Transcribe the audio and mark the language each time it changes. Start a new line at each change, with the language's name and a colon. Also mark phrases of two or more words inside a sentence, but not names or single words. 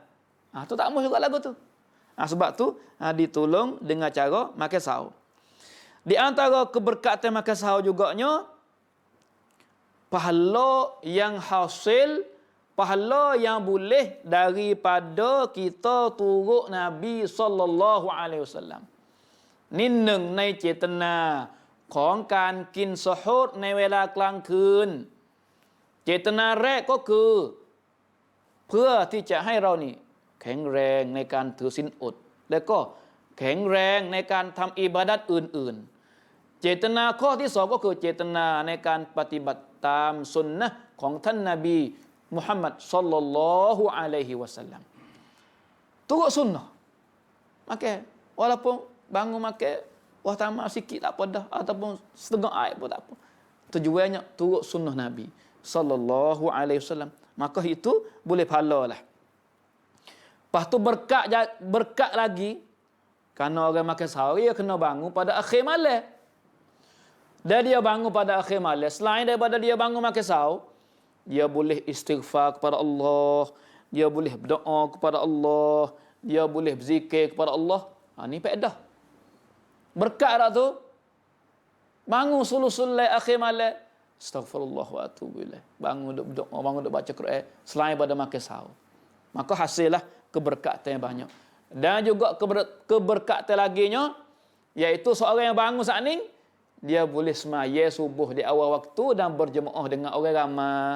Malay: Tu tak ambuh juga lagu tu. Sebab tu ditolong dengan cara makan sahur. Di antara keberkatan makan sahur juganya pahala yang hasil, pahala yang boleh daripada kita turut Nabi
Arabic: sallallahu alaihi wasallam.
Thai: นี่หนึ่งในเจตนาของการกินซะฮูรในเวลากลางคืนเจตนาแรกก็คือเพื่อที่จะให้ เรานี่แข็งแรงในการถือศีลอดและก็แข็งแรงในการทำอิบาดัตอื่นๆเจต นาข้อที่สองก็คือเจตนาในการปฏิบัติตามสุนนะห์ของท่านนบีมุฮัมมัดศ็อลลัลลอฮุอะลัยฮิวะซัลลัม
Malay: turut sunnah maka walaupun bangun makan wah tamak sikit tak apa dah ataupun setengah air pun tak apa tujuannya turut sunnah Nabi
Arabic: sallallahu alaihi wasallam
Malay: maka itu boleh pahala lah. Lepas tu berkat lagi. Kerana orang makan sahur, dia kena bangun pada akhir malam. Dan dia bangun pada akhir malam. Selain daripada dia bangun makan sahur, dia boleh istighfar kepada Allah. Dia boleh berdoa kepada Allah. Dia boleh berzikir kepada Allah. Ni faedah. Berkat tak tu? Bangun sulusul akhir malam.
Arabic: Astaghfirullah wa atubu ilaih.
Malay: Bangun duk berdoa, bangun duk baca Quran. Selain pada makan sahur. Maka hasillah keberkatan yang banyak. Dan juga keberkatan laginya, iaitu seorang yang bangun saat ni, dia boleh semaya subuh di awal waktu dan berjemaah dengan orang ramai.